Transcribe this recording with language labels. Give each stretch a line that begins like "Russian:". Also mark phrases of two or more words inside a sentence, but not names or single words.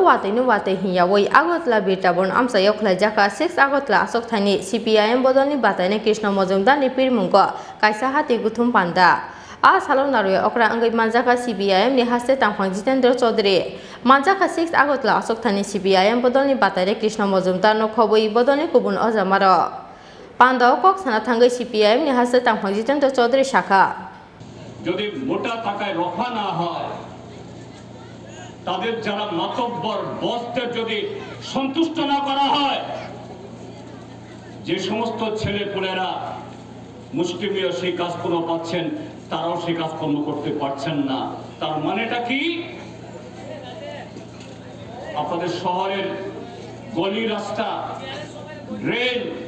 Kok Borok: Watei Hiyawoi Agotla Bitarban Amchaio Khlaijak 6 Agotla Asok Thani CPIM Bodonli Batainai Krishna Majumderni Pirmungo kaisa Hati Kuthum Salon Naru Khorang Manjakha CPIM ni hase tangphang Jitendra Chowdhury Manjakha 6 Agotla Asok Thani CPIM Bodonli Batainai Krishna Majumderni khoboi Bodonli kubun ojamaro Pandao kok sana thangai CPIM ni hase tangphang Jitendra Chowdhury শাখা
Bangla: যদি মোটা টাকায় রফা না হয় তাদের যারা মাতব্বর বসদের যদি সন্তুষ্ট না করা হয় যে সমস্ত ছেলেপুলেরা মুষ্টিমেয় সেই কাজকর্ম পাচ্ছেন তারাও সেই কাজকর্ম করতে পারছেন না তার মানেটা কি আপনাদের শহরের গলি রাস্তা ড্রেন